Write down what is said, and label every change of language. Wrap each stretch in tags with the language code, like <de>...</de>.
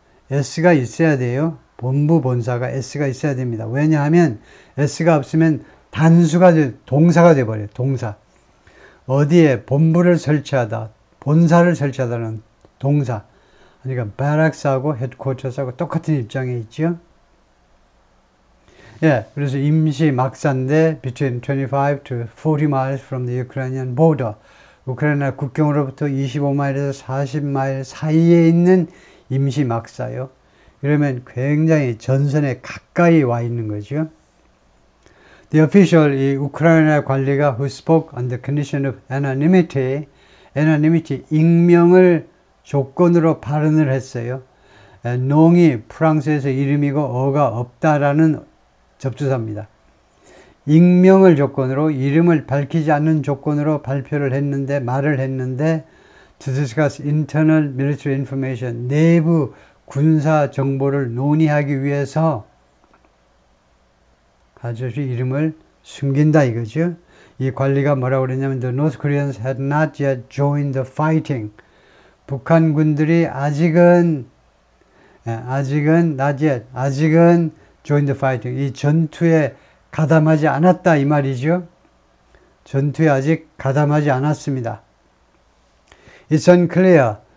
<ko>S가 있어야 돼요. 본부, 본사가 S가 있어야 됩니다. 왜냐하면 S가 없으면 동사가 돼버려요. 동사. 어디에 본부를 설치하다, 본사를 설치하다는 동사. 그러니까 barracks하고 headquarters하고 똑같은 입장에 있죠. 예, 그래서 임시 막사인데</ko> <en>between 25 to 40 miles from the Ukrainian border.</en> <ko>우크라이나 국경으로부터 25마일에서 40마일 사이에 있는 임시 막사요. 그러면 굉장히 전선에 가까이 와 있는 거죠.</ko> <en>The official,</en> <ko>이 우크라이나 관리가</ko> <en>who spoke on the condition of anonymity,</en> <ko>익명을 조건으로 발언을 했어요. 농이 프랑스에서 이름이고 어가 없다라는 접두사입니다. 익명을 조건으로, 이름을 밝히지 않는 조건으로 말을 했는데</ko> <en>to discuss internal military information,</en> <ko>내부 군사 정보를 논의하기 위해서 아저씨 이름을 숨긴다 이거죠. 이 관리가 뭐라고 그랬냐면</ko> <en>the North Koreans had not yet joined the fighting.</en> <ko>북한군들이 아직은</ko> <en>not yet,</en> <ko>아직은</ko> <en>joined the fighting.</en> <ko>이 전투에 가담하지 않았다 이 말이죠. 전투에 아직 가담하지 않았습니다.</ko> <en>It's unclear.</en>